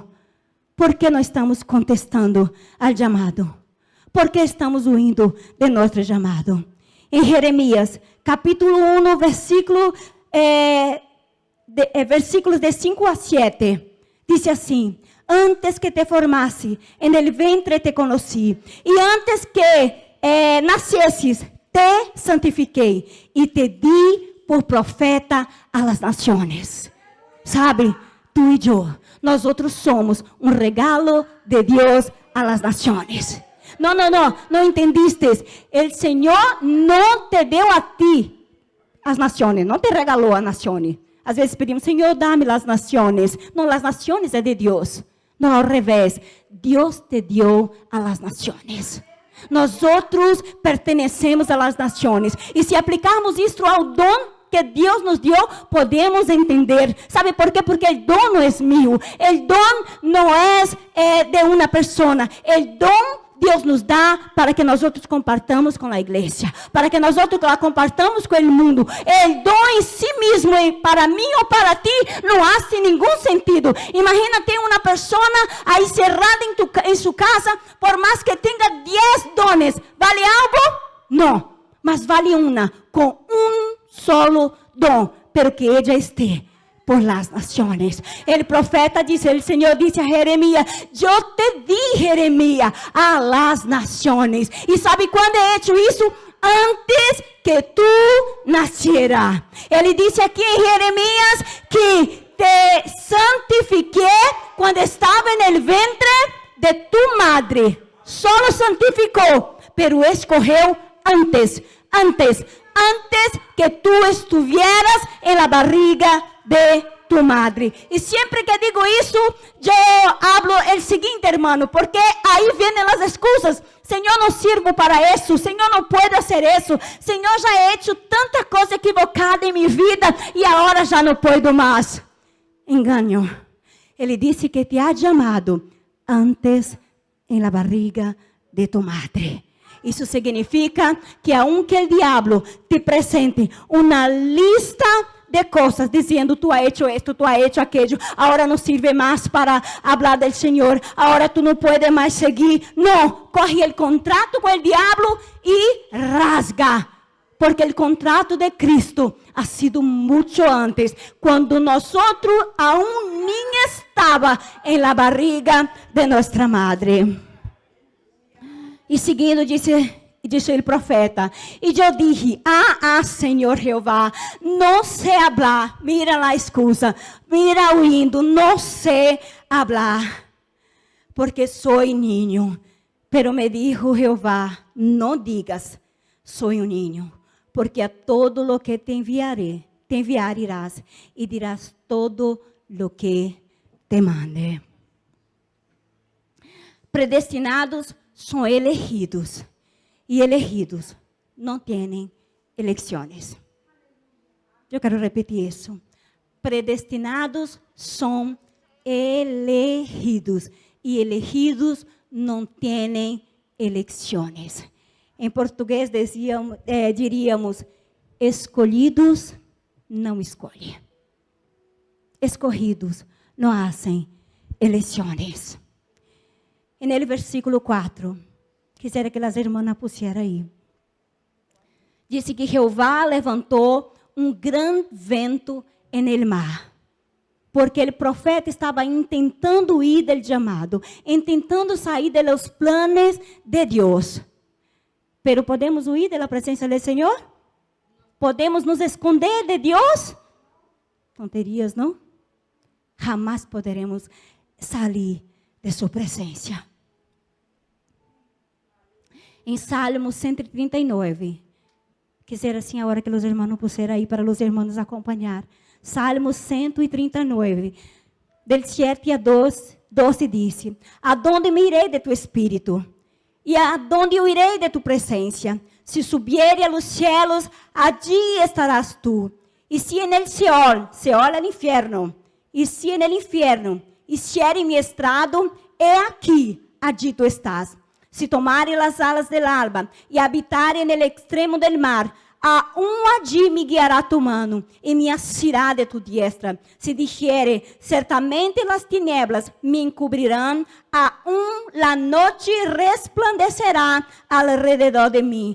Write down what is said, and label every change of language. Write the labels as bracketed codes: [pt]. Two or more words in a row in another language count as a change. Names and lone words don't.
[pt] Por que não estamos contestando ao chamado? Por que estamos huindo de nosso chamado? Em Jeremias, capítulo 1, versículos de 5 a 7, diz assim: antes que te formasse, [es] en el ventre te conocí, [pt] e antes que nascesses, te santifiquei e te di por profeta [es] a las naciones. [pt] Sabe, tu e eu, nós outros somos um regalo de Deus [es] a las naciones. [pt] Não entendiste. O Senhor não te deu a ti as nações, não te regalou a nações. Às vezes pedimos, Senhor, dá-me as nações. Não, as nações é de Deus. Não, ao revés, Deus te deu [es] a las [pt] nações. Nós outros pertencemos [es] a las [pt] nações. E se aplicarmos isto ao dom que Deus nos deu, podemos entender. ¿Sabe por quê? Porque o dom não é meu. O dom não é de uma pessoa. O dom Deus nos dá para que nós outros compartamos com a igreja, para que nós outros [es] la compartamos [pt] com o mundo. O dom em si mesmo, para mim ou para ti, não faz nenhum sentido. Imagina ter uma pessoa aí cerrada em sua casa, por mais que tenha 10 dones, ¿vale algo? Não, mas vale uma, com solo dom, [es] pero que ella esté por las naciones. El profeta dice, el Señor dice a Jeremías, yo te di, Jeremías, a las naciones. ¿Y sabe cuándo he hecho eso? Antes que tú nacieras. Él dice aquí en Jeremías que te santifiqué cuando estaba en el ventre de tu madre. Solo santificó, pero escogió antes que tú estuvieras en la barriga de tu madre. [pt] E sempre que digo isso, eu hablo o seguinte, hermano, porque aí vêm as excusas. Senhor, não sirvo para isso. Senhor, não puedo fazer isso. Senhor, já [es] he hecho [pt] tanta coisa equivocada em minha vida e agora já não puedo mais. Engano. Ele disse que te ha chamado antes em [es] la barriga de tu madre. [pt] Isso significa que aunque o diabo te presente uma lista de coisas, dizendo, [es] tu has hecho esto, tu has hecho aquello, [pt] agora não sirve mais para falar do Senhor, agora tu não puedes mais seguir. Não, corre o contrato com o diabo e rasga, porque o contrato de Cristo [es] ha sido [pt] muito antes, quando nós aún nem estava em [es] la barriga [pt] de nossa madre. E seguindo, disse o profeta, e eu dije, Senhor Jeová, não sei hablar, mira a excusa, mira o indo, não sei hablar, porque sou niño. [es] Pero me dijo Jeová, [pt] não digas, sou um [es] niño, porque a todo lo que te enviaré, te enviar irás y dirás todo lo que te mande. Predestinados son elegidos y elegidos no tienen elecciones. Yo quiero repetir eso. Predestinados son elegidos y elegidos no tienen elecciones. [pt] Em português diríamos, escolhidos não escolhem. Escolhidos não hacen eleições. E no versículo 4, [es] quisiera que [pt] as irmãs pusieran aí. Dice que Jeová levantou grande vento [es] en mar, [pt] porque o profeta estava intentando ir [es] del llamado, [pt] intentando sair [es] de los planes [pt] de Deus. [es] Pero podemos huir de la presencia del Señor? [pt] Podemos nos esconder de Deus? Tonterias, não? Jamás poderemos sair de sua presença. Em Salmo 139, quisiera assim agora que os irmãos pusieran aí para os irmãos acompanhar. Salmo 139, del 7 a 12 diz: Adonde me irei de tu espírito? E adonde eu irei de tu presença? [es] Se subiere a los cielos, allí estarás tu. E se en el Seol, Seol [pt] é o inferno, e se [es] en el infierno hiciere mi estrado, he aquí, allí tu estás. Se tomare las alas del alba e habitare en el extremo del mar, aún allí me guiará tu mano e me asirá de tu diestra. Se dijere, certamente las tinieblas me encubrirán, aún la noche resplandecerá alrededor de mí.